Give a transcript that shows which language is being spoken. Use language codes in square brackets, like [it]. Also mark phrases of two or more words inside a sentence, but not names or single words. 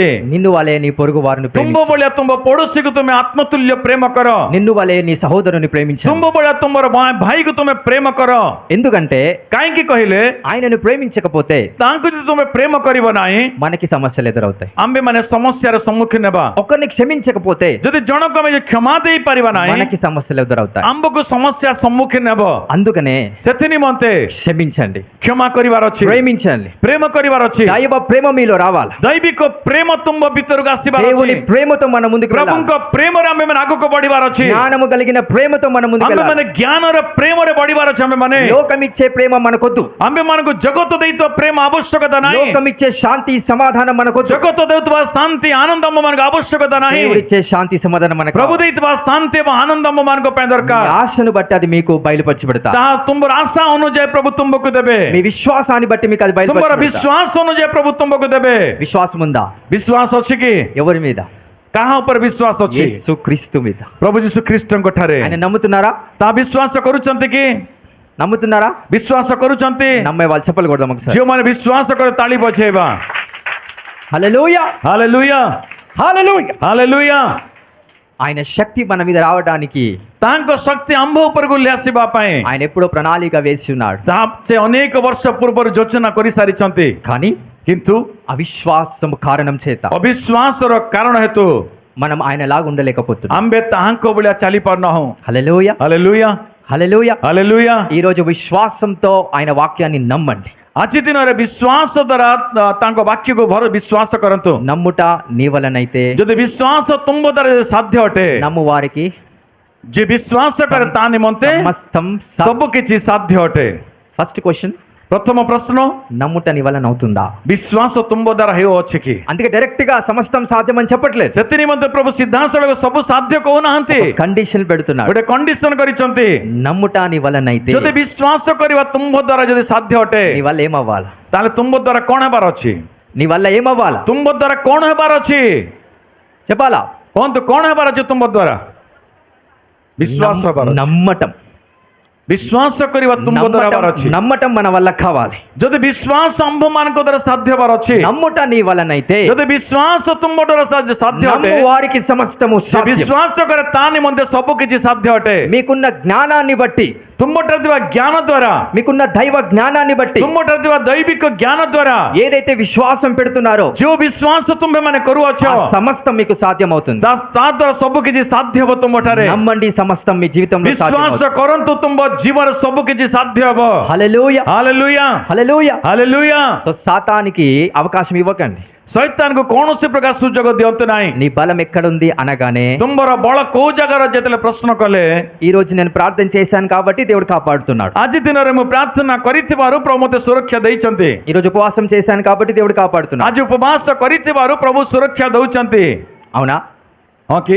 [te] నిన్ను వలే నీ పొరుగు వారిని [or] ତୁମ୍ଭ [te] ప్రేమించు. [or] ଭଳିଆ ତୁମ ପଡୋଶୀକୁ ତୁମେ ଆତ୍ମତୁଲ୍ୟ ପ୍ରେମ କର। [te] నిన్ను వలే నీ సహోదరుని ప్రేమించు. [or] ତୁମ୍ଭ ଭଳିଆ ତୁମର ଭାଇକୁ ତୁମେ ପ୍ରେମ କର। [te] ఎందుకంటే [or] କାହିଁକି କହିଲେ, [te] ఆయనను ప్రేమించకపోతే [or] ତାଙ୍କୁ ଯଦି ତୁମେ ପ୍ରେମ କରିବ ନାହିଁ, [te] మనకి సమస్యలు ఎదురవుతాయి. [or] ଆମ୍ଭେମାନେ ସମସ୍ୟାର ସମ୍ମୁଖୀନ ହେବା। [te] ఒకరిని క్షమించకపోతే [or] ଯଦି ଜଣକୁ ଆମେ କ୍ଷମା ଦେଇପାରିବା ନାହିଁ, [te] మనకి సమస్యలు ఎదురవుతాయి. [or] ଆମ୍ଭକୁ ସମସ୍ୟା ସମ୍ମୁଖୀନ ହେବ। [te] అందుకనే [or] ସେଥି ନିମନ୍ତେ [te] క్షమించండి, [or] କ୍ଷମା କରିବାର ଅଛି, [te] ప్రేమించండి. [or] ପ୍ରେମ କରିବାର ଅଛି। [te] దైవ ప్రేమ మీలో రావాలి. [or] ଦୈବିକ ପ୍ରେମ ତୁମ ଭିତରକୁ ଆସିବାର [te] దేవుని [or] ଅଛି। [te] ప్రేమతో మన ముందుకు వెళ్ళాలి. [or] ପ୍ରଭୁଙ୍କ ପ୍ରେମରେ ଆମ୍ଭେମାନେ ଆଗକୁ ବଢିବାର ଅଛି। [te] జ్ఞానము కలిగిన ప్రేమతో మన ముందుకు వెళ్ళాలి. [or] ଆମ୍ଭେମାନେ ଜ୍ଞାନର ପ୍ରେମରେ ବଢିବାର ଅଛି। ଆମ୍ଭେମାନେ [te] లోకం ఇచ్చే ప్రేమ మనకొద్దు. [or] ଆମ୍ଭେମାନଙ୍କୁ ଜଗତ ଦେଇଥିବା ପ୍ରେମ ଆବଶ୍ୟକତା ନାହିଁ। [te] లోకం ఇచ్చే శాంతి సమాధానం మనకొద్దు. [or] ଜଗତ ଦେଉଥିବା ଶାନ୍ତି ଆନନ୍ଦ ଆମ୍ଭମାନଙ୍କୁ ଆବଶ୍ୟକତା ନାହିଁ। [te] దేవుడు ఇచ్చే శాంతి సమాధానం మనకు [or] ପ୍ରଭୁ ଦେଇଥିବା ଶାନ୍ତି ଏବଂ ଆନନ୍ଦ ଆମ୍ଭମାନଙ୍କ ପାଇଁ [te] మీ [or] ଦରକାର। [te] ఆశను బట్టి అది మీకు బయలుపరచబడతా. [or] ତାହା ତୁମର ଆଶା ଅନୁଯାୟୀ ପ୍ରଭୁ ତୁମକୁ ଦେବେ। [te] మీ విశ్వాసాన్ని బట్టి మీకు అది [or] ତୁମର [te] బయలుపరచబడతా. [or] ବିଶ୍ୱାସ ଅନୁଯାୟୀ ପ୍ରଭୁ ତୁମକୁ ଦେବେ। [te] విశ్వాసం ఉందా? [or] ବିଶ୍ୱାସ ଅଛି କି? [te] ఎవరి మీద? [or] କାହା ଉପରେ ବିଶ୍ୱାସ ଅଛି? [te] యేసు క్రీస్తు మీద. [or] ପ୍ରଭୁ ଯୀଶୁ ଖ୍ରୀଷ୍ଟଙ୍କ ଠାରେ। [te] ఆయన నమ్ముతున్నారా? [or] ତାହା ବିଶ୍ୱାସ କରୁଛନ୍ତି କି? [te] నమ్ముతున్నారా? [or] ବିଶ୍ୱାସ କରୁଛନ୍ତି? [te] నమ్మే వాళ్ళు చెప్పలు కొడదాం ఒకసారి. [or] ଯେଉଁମାନେ ବିଶ୍ୱାସ କରି ତାଳି ବଜେଇବା। [te] హల్లెలూయా, [or] ହାଲେଲୁୟା, [te] హల్లెలూయా. [or] ହାଲେଲୁୟା। [te] ఆయన శక్తి మన మీద రావడానికి [or] ତାଙ୍କ ଶକ୍ତି ଆମ୍ଭ ଉପରକୁ ଆସିବା ପାଇଁ [te] ఆయన ఎప్పుడో ప్రణాళిక వేసి ఉన్నాడు. [or] ତାହା ସେ ଅନେକ ବର୍ଷ ପୂର୍ବରୁ ଯୋଜନା କରିସାରିଛନ୍ତି। [te] కానీ [or] କିନ୍ତୁ [te] అవిశ్వాసం కారణం చేత [or] ଅବିଶ୍ୱାସର କାରଣ ହେତୁ [te] మనం ఆయన లాగా ఉండలేకపోతున్నాం. [or] ଆମ୍ଭେ ତାହାଙ୍କ ଭଳିଆ ଚାଲି ପାରୁନାହୁଁ। [te] హల్లెలూయా, [or] ହାଲେଲୁୟା, [te] హల్లెలూయా. [or] ହାଲେଲୁୟା। [te] ఈ రోజు విశ్వాసంతో ఆయన వాక్యాన్ని నమ్మండి. [or] ଆଜି ଦିନରେ ବିଶ୍ୱାସ ଦ୍ୱାରା ତାଙ୍କ ବାକ୍ୟକୁ ଭର ବିଶ୍ୱାସ କରନ୍ତୁ। [te] నమ్ముట నీ వలనైతే [or] ଯଦି ବିଶ୍ୱାସ ତୁମ ଦ୍ୱାରା ଯଦି ସାଧ୍ୟ ଅଟେ, [te] నమ్ము వారికి [or] ଯିଏ ବିଶ୍ୱାସ କରେ ତା ନିମନ୍ତେ [te] సమస్తం [or] ସବୁ କିଛି ସାଧ୍ୟ ଅଟେ। [en] first question, [or] ପ୍ରଥମ ପ୍ରଶ୍ନ, [te] నమ్ముట నీ వలన అవుతుందా? [or] ବିଶ୍ୱାସ ତୁମ ଦ୍ୱାରା ହେଉଅଛି କି? [te] అందుకే డైరెక్ట్ గా సమస్తం సాధ్యమని చెప్పట్లేదు, [or] ସେଥି ନିମନ୍ତେ ପ୍ରଭୁ ସିଧାସଳଖ ସବୁ ସାଧ୍ୟ କହୁନାହାନ୍ତି, [te] కండిషన్ పెడుతున్నాడు. [or] ଗୋଟେ କଣ୍ଡିସନ କରିଛନ୍ତି। [te] నమ్ముట నీ వలనైతే [or] ଯଦି ବିଶ୍ୱାସ କରିବା ତୁମ ଦ୍ୱାରା ଯଦି ସାଧ୍ୟ ଅଟେ, [te] నీ వల్ల ఏమవ్వాలి? [or] ତାହେଲେ ତୁମ ଦ୍ୱାରା କଣ ହେବାର ଅଛି? [te] నీ వల్ల ఏమవ్వాలి [or] ତୁମ ଦ୍ୱାରା କଣ ହେବାର ଅଛି? [te] చెప్పాలా? [or] କୁହନ୍ତୁ, କଣ ହେବାର ଅଛି ତୁମ ଦ୍ୱାରା? ବିଶ୍ୱାସ ହେବାର ଅଛି। [te] నమ్మటం. [or] ବିଶ୍ୱାସ କରିବା ତୁମ ଦ୍ୱାରା ହେବାର ଅଛି। [te] నమ్మటం మన వల్ల కావాలి. [or] ଯଦି ବିଶ୍ୱାସ ଆମ୍ଭମାନଙ୍କ ଦ୍ୱାରା ସାଧ୍ୟ ହେବାର ଅଛି, [te] నమ్ముట నీ వలనైతే [or] ଯଦି ବିଶ୍ୱାସ ତୁମ ଦ୍ୱାରା ସାଧ୍ୟ ଅଟେ, [te] నమ్ము వారికి సమస్తము [or] ସେ [te] సాధ్యం. [or] ବିଶ୍ୱାସ କରେ ତା ନିମନ୍ତେ ସବୁ କିଛି ସାଧ୍ୟ ଅଟେ। [te] మీకున్న జ్ఞానాన్ని బట్టి, [or] ତୁମଠାରେ ଥିବା ଜ୍ଞାନ ଦ୍ୱାରା, [te] మీకున్న దైవ జ్ఞానాన్ని బట్టి, [or] ତୁମଠାରେ ଥିବା ଦୈବିକ ଜ୍ଞାନ ଦ୍ୱାରା [te] ఏదైతే విశ్వాసం పెడుతున్నారో [or] ଯୋଉ ବିଶ୍ୱାସ ତୁମେ ମାନେ କରୁଅଛ, [te] ఆ సమస్తం మీకు సాధ్యం అవుతుంది. [or] ତା ଦ୍ୱାରା ସବୁ କିଛି ସାଧ୍ୟ ହେବ ତୁମଠାରେ। [te] నమ్మండి, సమస్తం మీ జీవితంలో సాధ్యం [or] ବିଶ୍ୱାସ [te] అవుతుంది. [or] କରନ୍ତୁ, ତୁମ ଜୀବନରେ ସବୁ କିଛି ସାଧ୍ୟ ହେବ। [te] హల్లెలూయా, [or] ହାଲେଲୁୟା, [te] హల్లెలూయా. [or] ହାଲେଲୁୟା। [te] సో సాతానికి అవకాశం ఇవ్వకండి. [or] ଶୈତାନକୁ କୌଣସି ପ୍ରକାର ସୁଯୋଗ ଦିଅନ୍ତୁ ନାହିଁ। [te] నీ బలం ఎక్కడుంది అనగానే, [or] ତୁମର ବଳ କୋଉ ଜାଗାର ଯେତେବେଳେ ପ୍ରଶ୍ନ କଲେ, [te] ఈ రోజు నేను ప్రార్థన చేశాను కాబట్టి దేవుడు కాపాడుతున్నాడు. [or] ଆଜି ଦିନରେ ମୁଁ ପ୍ରାର୍ଥନା କରିଥିବାରୁ ପ୍ରଭୁ ମୋତେ ସୁରକ୍ଷା ଦେଇଛନ୍ତି। [te] ఈ రోజు ఉపవాసం చేశాను కాబట్టి దేవుడు కాపాడుతున్నాడు. [or] ଆଜି ଉପବାସ କରିଥିବାରୁ ପ୍ରଭୁ ସୁରକ୍ଷା ଦଉଛନ୍ତି। [te] అవునా? [or] ହଁ କି?